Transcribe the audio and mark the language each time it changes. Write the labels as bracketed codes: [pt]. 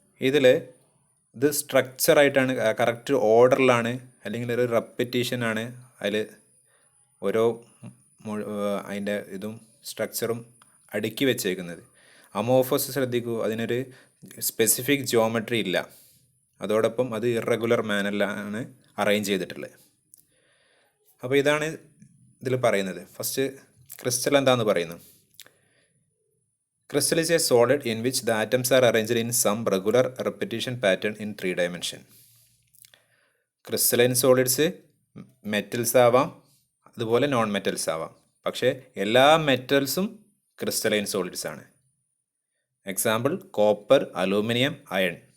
[ml] ഇതിൽ ഇത് സ്ട്രക്ചറായിട്ടാണ്, കറക്റ്റ് ഓർഡറിലാണ്, അല്ലെങ്കിൽ ഒരു റെപ്പിറ്റീഷനാണ് അതിൽ ഓരോ അതിൻ്റെ ഇതും സ്ട്രക്ചറും അടുക്കി വെച്ചേക്കുന്നത്. അമോർഫസ് ശ്രദ്ധിക്കൂ, അതിനൊരു സ്പെസിഫിക് ജിയോമെട്രി ഇല്ല, അതോടൊപ്പം അത് ഇറഗുലർ മാനറിലാണ് അറേഞ്ച് ചെയ്തിട്ടുള്ളത്. അപ്പോൾ ഇതാണ് ഇതിൽ പറയുന്നത്. ഫസ്റ്റ് ക്രിസ്റ്റൽ എന്താണെന്ന് പറയുന്നു. [en] Crystal is a solid in which the atoms are arranged in some regular repetition pattern in 3 dimension. [ml] Crystalline solids metals ആവാം, അതുപോലെ നോൺ മെറ്റൽസ് ആവാം. പക്ഷേ എല്ലാ മെറ്റൽസും ക്രിസ്റ്റലൈൻ സോളിഡ്സ് ആണ്. Example: copper, aluminium, iron.